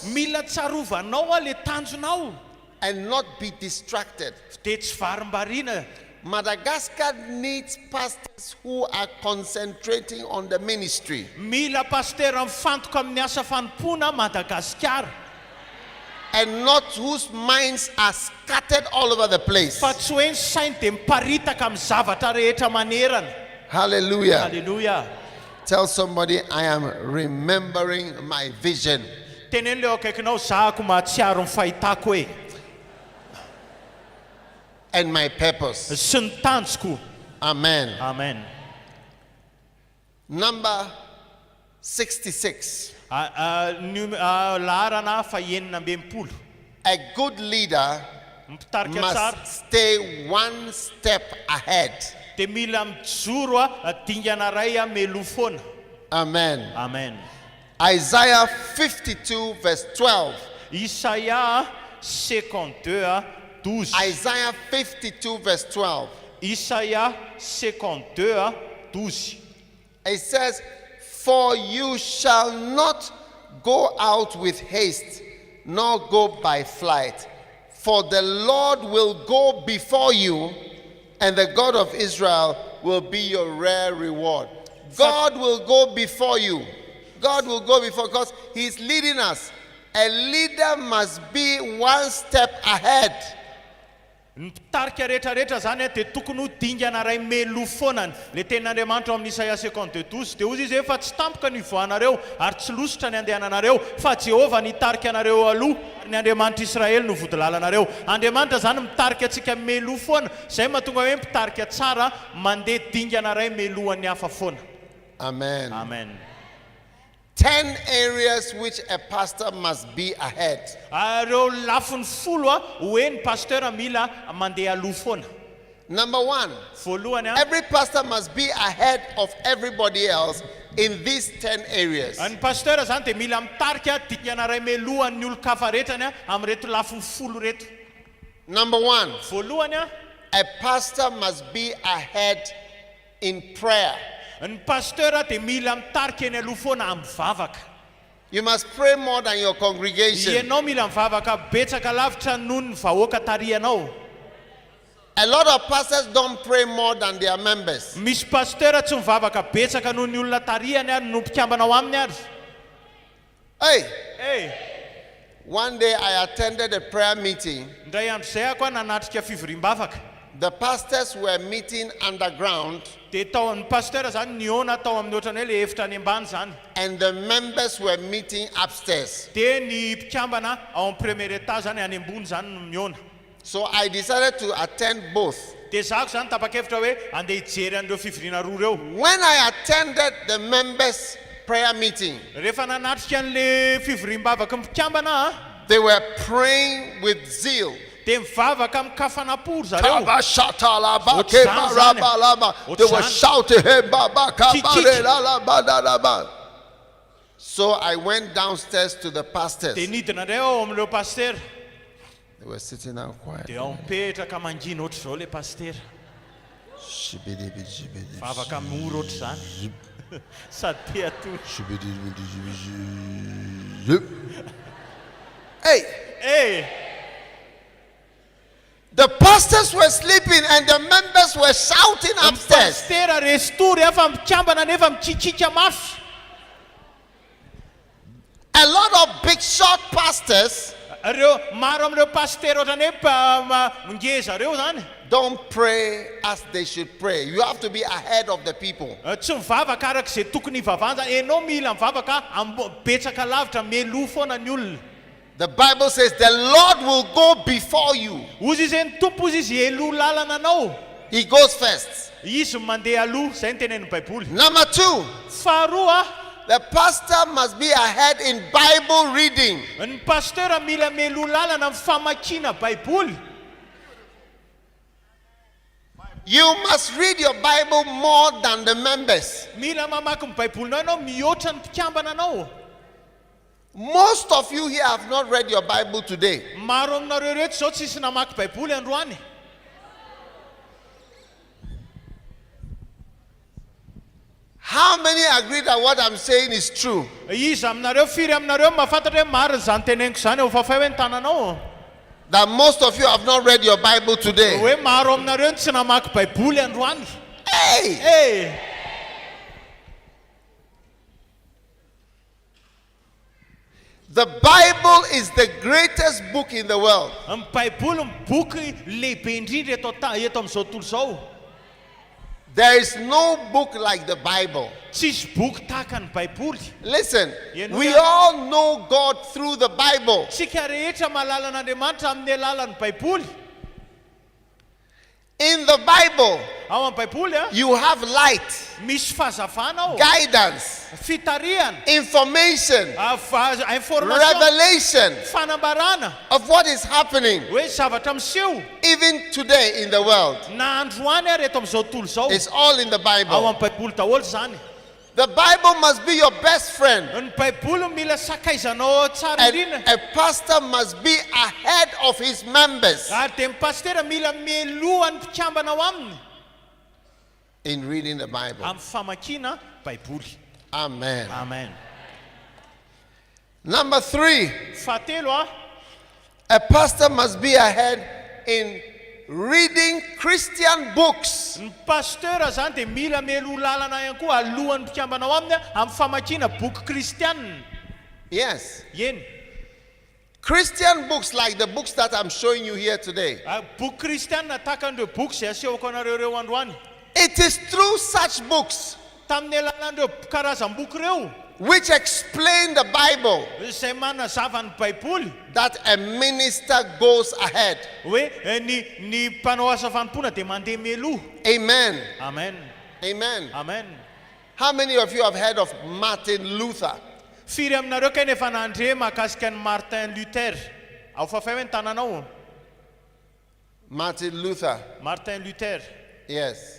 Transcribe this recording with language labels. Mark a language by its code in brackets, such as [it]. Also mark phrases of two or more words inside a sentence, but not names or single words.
[mg] Mila tsarovanao le tanjonao [en] and not be distracted. [mg] dia tsy varimbariana. [en] Madagascar needs pastors who are concentrating on the ministry. [mg] Mila pastera mifantoka amin'ny asa fanompona Madagaskar. [en] And not whose minds are scattered all over the place. [mg] Fa tsy hoe ny sainy dia miparitaka amin'ny zavatra rehetra manerana. [en] Hallelujah. [mg] Hallelujah. [en] Tell somebody, I am remembering my vision. [mg] Tenen'le eo akaikinao zahako mahatsiaro ny fahitako hoe [en] And my purpose. [mg] sy ny tanjoko. [en] Amen. [mg] Amen. [en] Number 66. [mg] Laharana fahaenina amby enimpolo. [en] A good leader [mg] Mpitarika tsara [en] must stay one step ahead. [mg] dia mila mijoro dingana ray meloha foana. [en] Amen. [mg] Amen. [en] Isaiah 52 verse 12. [mg] Isaia 52 12. [en] Isaiah 52 verse 12. [mg] Isaia 52 12. [en] It says, for you shall not go out with haste, nor go by flight. For the Lord will go before you, and the God of Israel will be your rare reward. God will go before you. God will go before, because He's leading us. A leader must be one step ahead. [mg] Mpitarika rehetrarehetra zany dia tokony ho dingana ray meloha foanany. Le tenin'Andriamanitra amin'ny Isaia 52:12 dia hozy izy efa tsy tampoka ny voanareo ary tsy losotra ny andehananareo fa Jehovah nitarika anareo aloha ary ny Andriamanitra Israely no vodilalanareo. Andriamanitra zany mitarika antsika meloha foana, zay mahatonga hoe mpitarika tsara mandeha dingana ray melohan'ny hafa foana. [en] Amen. [mg] Amen. [en] 10 areas which a pastor must be ahead. [mg] Reo lafiny folo hoe ny pasteur mila mandeha aloha foana. [en] Number 1, [mg] Voalohany [en] every pastor must be ahead of everybody else in these 10 areas. [mg] ny pasteur zany dia mila mitarika dingana ray melohan'ny olo-kafa rehetrany amin'reto lafiny folo reto. [en] Number 1, [mg] Voalohany [en] a pastor must be ahead in prayer. [mg] ny pasteur dia mila mitarika eny aloha foana amivavaka. [en] You must pray more than your congregation. [mg] Ianao mila mivavaka betsaka lavitra noho ny vahoaka tarianao. [en] A lot of pastors don't pray more than their members. [mg] Misy pasteur tsy mivavaka betsaka noho ny olona tariany ary no mpikambanao aminy ary. [en] Hey, one day I attended a prayer meeting. [mg] Ndray andro zay ako nanatrika fivoriam-bavaka. [en] The pastors were meeting underground [mg] Dia tao ny pasteur zany niona tao amin'ny ohatrany hoe le efitra any ambany zany. [en] and the members were meeting upstairs. [mg] Dia ny mpikambana ao amin'ny [fr] premier étage [mg] zany any ambony zany no miona. [en] So I decided to attend both. [mg] Dia zako zany tapa-kevitra hoe andeha hijery an'ireo fivoriana roa reo. [en] When I attended the members' prayer meeting, [mg] Rehefa nanatrika an'le fivoriam-bavaka mpikambana [en] They were praying with zeal. [mg] Dia mivavaka amin'ny kafanaporo zareo. Kabashatalaba, kebarabalaba. [en] They were shouting, "Hey, Baba, kabarelalabadaraba." So I went downstairs to the pastors. [mg] Dia nidina indray ao amin'ireo paster. [en] They were sitting down quiet. [mg] Dia ao mipetraka mangina ohatr' izao ilay paster. Mivavaka amin'ny oro ohatr' izany. Sady te atoro. [en] Hey! The pastors were sleeping and the members were shouting upstairs. [mg] Pastera restory afa mikambana nefa mikikiaka mafy. [en] A lot of big short pastors [mg] Ireo maro amin'ireo pastera ohatrany hoe ngeza ireo zany. [en] don't pray as they should pray. You have to be ahead of the people. [mg] Tsy mivavaka arak'izay tokony hivavahana. Enao mila mivavaka betsaka lavitra mialoha foana ny olona. [en] The Bible says the Lord will go before you. [mg] Ozy izay ny tompo izy izy eloha lalana anao. [en] He goes first. [mg] Izy mandeha aloha, izay ny tenenin'ny baiboly. [en] Number 2, [mg] Faharoa, [en] the pastor must be ahead in Bible reading. [mg] ny pastera mila mialoha lalana amin'ny famakiana baiboly. [en] You must read your Bible more than the members. [mg] Mila mamaky ny baibolinao ianao mihoatra ny mpikambana anao. [en] Most of you here have not read your Bible today. [mg] Maro aminareo rehetra zao tsisy namaky baiboly androany. [en] How many agree that what I'm saying is true? [mg] Iza aminareo firy aminareo mahafantatra hoe marina izany teneniko izany eo fafay hoe ny tananao. [en] That most of you have not read your Bible today. [mg] Hoe maro aminareo tsy namaky baiboly androany. [en] Hey! The Bible is the greatest book in the world. [mg] Ny baiboly ny boky lehibe indrindra eto amin'izao tontolo izao. [en] There is no book like the Bible. [mg] Tsisy boky tahaka ny baiboly. [en] Listen, we all know God through the Bible. [mg] Tsika rehetra mahalala an'Andriamanitra amin'ny alalan'ny baiboly. [en] In the Bible, [mg] Ao amin'ny baiboly [en] you have light, [mg] misy fahazavana ao, [en] guidance, [mg] fitarihana, [en] information, [mg] information, [en] revelation [mg] fanambarana [en] of what is happening. [mg] hoe zavatra miseho [en] Even today in the world, [mg] na androany ary eto amin'izao tontolo izao. [en] it's all in the [mg] Ao [en] Bible. [mg] amin'ny baiboly daholo zany. [en] The Bible must be your best friend. [mg] Ny baiboly mila sakaizanao tsara [en] And [mg] indrindra. [en] a pastor must be ahead of his members [mg] Ary dia ny pastera mila mialoha ny mpikambana ao aminy [en] in reading the Bible. [mg] amin'ny famakiana baiboly. [en] Amen. [mg] Amen. [en] Number 3, [mg] Fahatelo [en] a pastor must be ahead in reading Christian books. [mg] ny pastera zany dia mila mialoha lalana ihany koa alohan'ny mpikambana ao aminy amin'ny famakiana boky kristianina. [en] Yes. [mg] Eny. [en] Christian books like the books that I'm showing you here today. [mg] Boky kristianina tahaka an'ireo boky izay asehoko anareo reo androany. [en] It is through such books [mg] Tamin'ny alalan'ireo karazam-boky reo [en] which explain the Bible [mg] izay manazava ny baiboly [en] that a minister goes ahead. [mg] hoe ny mpanao asa fanompoana dia mandeha mialoha. [en] Amen. [mg] Amen. [en] Amen. [mg] Amen. [en] How many of you have heard of Martin Luther? [mg] Firy aminareo kay nefa nandre mahakasika ny Martin Luther. Ao fafay hoe ny tananao. [en] Martin Luther. [mg] Martin Luther. [en] Yes.